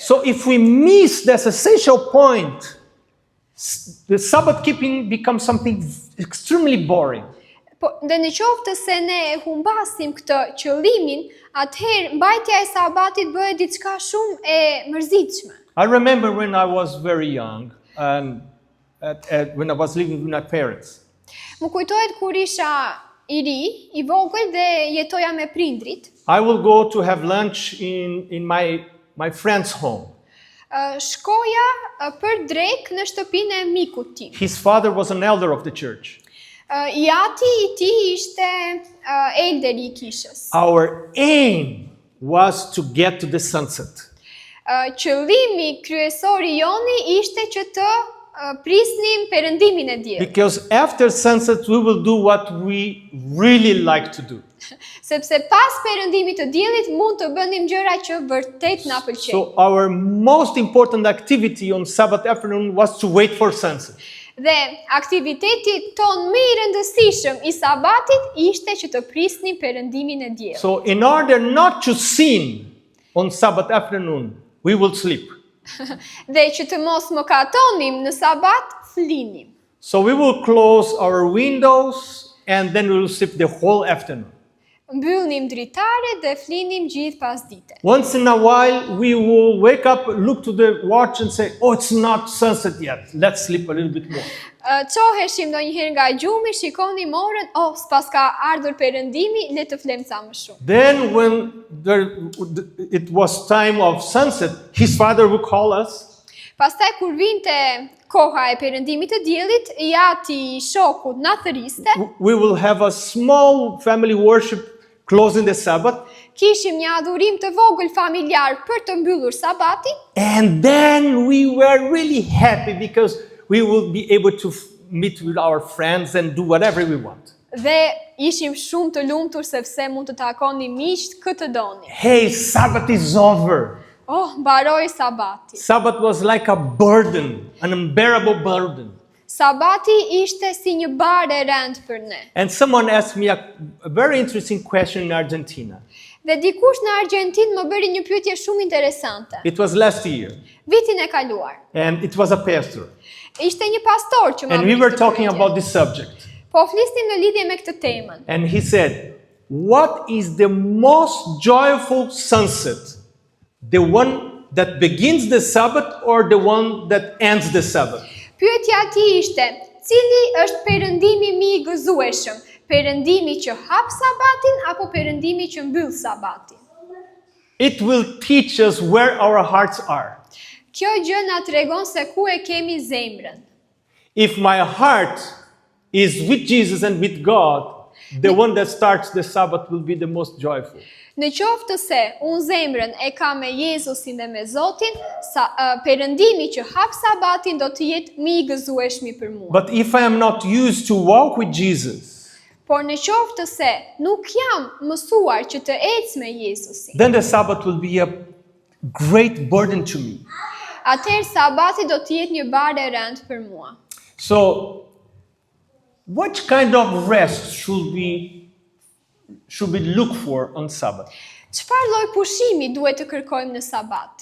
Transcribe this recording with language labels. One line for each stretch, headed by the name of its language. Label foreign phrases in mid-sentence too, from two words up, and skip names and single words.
English: So if we miss this essential point, the Sabbath-keeping becomes something extremely boring.
Albanian: Po, dhe në qoftë se ne e humbasim këtë qëllimin, atëherë mbajtja e Sabatit bëhet diçka shumë e mërzitshme.
English: I remember when I was very young and when I was living with my parents.
Albanian: Më kujtohet kur isha i ri, i vogël dhe jetoja me prindrit.
English: I will go to have lunch in my friend's home.
Albanian: Shkoja për drek në shtëpinë e mikut tim.
English: His father was an elder of the church.
Albanian: Jati i tij ishte elderi i kishës.
English: Our aim was to get to the sunset.
Albanian: Qëllimi kryesor i joni ishte që të prisnim perëndimin e diellit.
English: Because after sunset we will do what we really like to do.
Albanian: Sepse pas perëndimit të diellit mund të bënim gjëra që vërtet na pëlqejnë.
English: So our most important activity on Sabbath afternoon was to wait for sunset.
Albanian: Dhe aktiviteti ton më i rëndësishëm i Sabatit ishte që të prisnim perëndimin e diellit.
English: So in order not to sin on Sabbath afternoon, we will sleep.
Albanian: Dhe që të mos mëkatonim në Sabat, flinim.
English: So we will close our windows and then we will sleep the whole afternoon.
Albanian: Mbyllnim dritaret dhe flinim gjithë pasdite.
English: Once in a while we will wake up, look to the watch and say, oh, it's not sunset yet. Let's sleep a little bit more.
Albanian: Qoheshim ndonjëherë nga gjumi, shikonim orën, s'pas ka ardhur perëndimi, le të flem sa më shumë.
English: Then when it was time of sunset, his father would call us.
Albanian: Pastaj kur vinte koha e perëndimit të diellit, jati i shokut na thëriste.
English: We will have a small family worship closing the Sabbath.
Albanian: Kishim një adhurim të vogël familjar për të mbyllur Sabatin.
English: And then we were really happy because we will be able to meet with our friends and do whatever we want.
Albanian: Dhe ishim shumë të lumtur sepse mund të takonim miqt këtë doni.
English: Hey, Sabbath is over.
Albanian: Mbaroi Sabati.
English: Sabbath was like a burden, an unbearable burden.
Albanian: Sabati ishte si një barë e rëndë për ne.
English: And someone asked me a very interesting question in Argentina.
Albanian: Dhe dikush në Argentinë më bëri një pyetje shumë interesante.
English: It was last year.
Albanian: Vitin e kaluar.
English: And it was a pastor.
Albanian: Ishte një pastor që më
English: And we were talking about this subject.
Albanian: Po flisnim në lidhje me këtë temën.
English: And he said, what is the most joyful sunset? The one that begins the Sabbath or the one that ends the Sabbath?
Albanian: Pyetja e tij ishte, cili është perëndimi më i gëzueshëm? Perëndimi që hap Sabatin apo perëndimi që mbyll Sabatin?
English: It will teach us where our hearts are.
Albanian: Kjo gjë na tregon se ku e kemi zemrën.
English: If my heart is with Jesus and with God, the one that starts the Sabbath will be the most joyful.
Albanian: Në qoftë se unë zemrën e ka me Jezusin dhe me Zotin, perëndimi që hap Sabatin do të jetë më i gëzueshëm për mua.
English: But if I am not used to walk with Jesus,
Albanian: Por në qoftë se nuk jam mësuar që të ec me Jezusin,
English: then the Sabbath will be a great burden to me.
Albanian: atëherë Sabati do të jetë një barë e rëndë për mua.
English: So, what kind of rest should we look for on Sabbath?
Albanian: Çfarë lloj pushimi duhet të kërkojmë në Sabat?